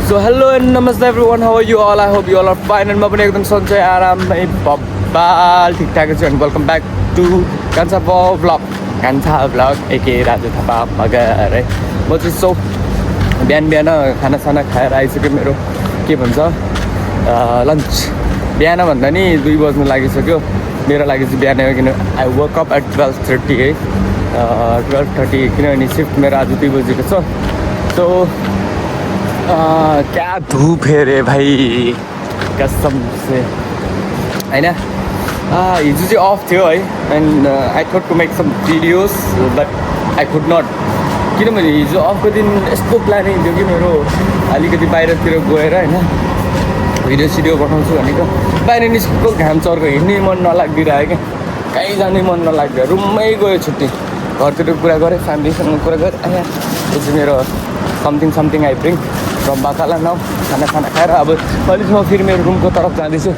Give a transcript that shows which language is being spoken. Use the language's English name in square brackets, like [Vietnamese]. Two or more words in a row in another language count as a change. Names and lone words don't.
[English] So hello and namaste everyone, how are you all? I hope you all are fine and [Nepali] म पनि एकदम सन्चै आराममै बब्बाल ठिकठाकै छु [English] and welcome back to कान्छा vlog एके राजु थापा मगर है। [Nepali] म चाहिँ सो बिहान खानासाना खाएर आइसक्यो। मेरो के भन्छ लन्च बिहान भन्दा नि 2 बज्नु लागिसक्यो मेरो लागि चाहिँ बिहान हो। किन [English] I woke up at 12:30 [Nepali] है 12:30 किनभने सिफ्ट मेरो आज 2 बजेको छ। सो क्या धूप है रे भाई कसम से हैन। हिजो चाहिँ अफ थियो है [English] and I thought to make some videos but I could not [Nepali] किनभने हिजो अफको दिन यस्तो प्लानिङ थियो कि मेरो अलिकति बाहिरतिर गएर होइन भिडियो सिडियो बनाउँछु भनेको बाहिर निस्केको घाम चर्को हिँड्नै मन नलागिरहेको क्या कहीँ जानै मन नलाग्यो रुममै गयो छुट्टी घरतिर कुरा गरेँ फ्यामिलीसँग कुरा गरेँ आया यो चाहिँ मेरो [English] something I bring from [Nepali] बाकाला नाउ खाना खाएर अब अहिले चाहिँ म फेरि मेरो रुमको तर्फ जाँदैछु।